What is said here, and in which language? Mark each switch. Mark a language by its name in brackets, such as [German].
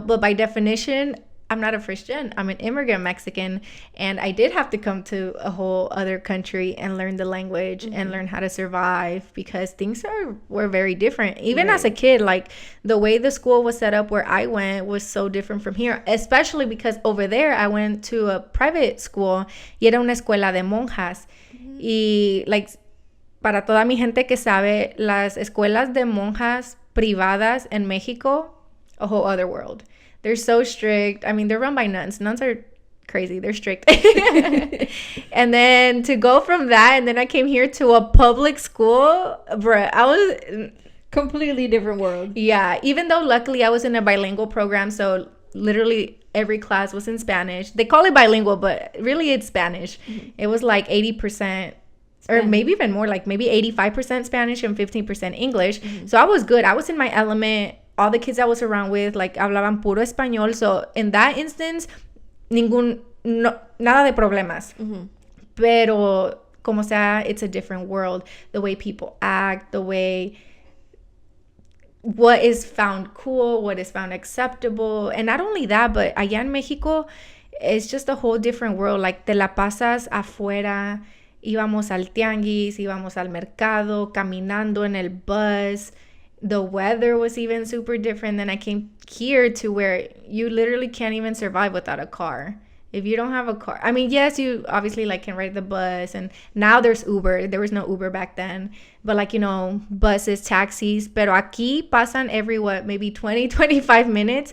[English] But by definition, I'm not a first gen. I'm an immigrant Mexican, and I did have to come to a whole other country and learn the language and learn how to survive, because things were very different. Even as a kid, like, the way the school was set up where I went was so different from here, especially because over there I went to a private school y era una escuela de monjas. [Spanish] Y, like, para toda mi gente que sabe, las escuelas de monjas privadas en México, a whole other world. [English] They're so strict. I mean, they're run by nuns. Nuns are crazy. They're strict. And then to go from that, and then I came here to a public school, bruh, I was... completely different world. Yeah, even though luckily I was in a bilingual program, so literally every class was in Spanish. They call it bilingual, but really it's Spanish. It was like 80%, or maybe even more, like maybe 85% Spanish and 15% English. So I was good. I was in my element. All the kids I was around with, like, hablaban puro español. So in that instance, nada de problemas. Pero como sea, it's a different world. The way people act, the way, what is found cool, what is found acceptable. And not only that, but allá en Mexico, it's just a whole different world. [Spanish] Like, te la pasas afuera, íbamos al tianguis, íbamos al mercado, caminando en el bus. [English] The weather was even super different. Then I came here to where you literally can't even survive without a car. If you don't have a car, I mean, yes, you obviously, like, can ride the bus, and now there's Uber. There was no Uber back then, but, like, you know, buses, taxis. Pero aquí pasan every, maybe 20-25 minutes.